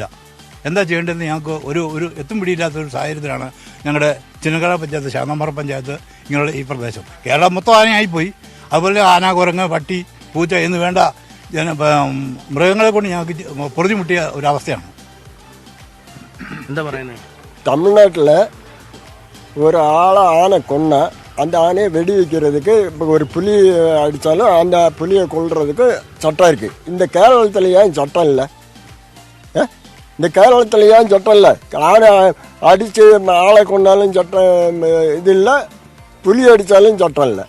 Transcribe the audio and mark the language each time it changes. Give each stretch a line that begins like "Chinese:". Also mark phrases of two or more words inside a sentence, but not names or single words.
Malayalam: എന്താ ചെയ്യേണ്ടതെന്ന് ഞങ്ങൾക്ക് ഒരു എത്തും പിടിയില്ലാത്തൊരു സാഹചര്യത്തിലാണ് ഞങ്ങളുടെ ചിന്നക്കട പഞ്ചായത്ത്, ശാന്തമ്പാറ പഞ്ചായത്ത്, ഇങ്ങനെയുള്ള ഈ പ്രദേശം. കേരളം മൊത്തം ആനയായിപ്പോയി. അതുപോലെ ആന, കുരങ്ങ്, പട്ടി, പൂച്ച എന്ന് വേണ്ട മൃഗങ്ങളെ കൊണ്ട് ഞങ്ങൾക്ക് പൊറുതിമുട്ടിയ ഒരവസ്ഥയാണ്. എന്താ പറയുന്നത്?
Tamil: தமிழ்நாட்டில் ஒரு ஆனை கொன்ன அந்த ஆணையை வெடி வைக்கிறதுக்கு இப்போ ஒரு புலி அடித்தாலும் அந்த புலியை கொல்றதுக்கு சட்டம் இருக்குது. இந்த கேரளத்தில் ஏன் சட்டம் இல்லை? இந்த கேரளத்தில் ஏன் சட்டம் இல்லை? ஆனை அடித்து ஆளை கொண்டாலும் சட்டம் இது இல்லை, புலி அடித்தாலும் சட்டம் இல்லை.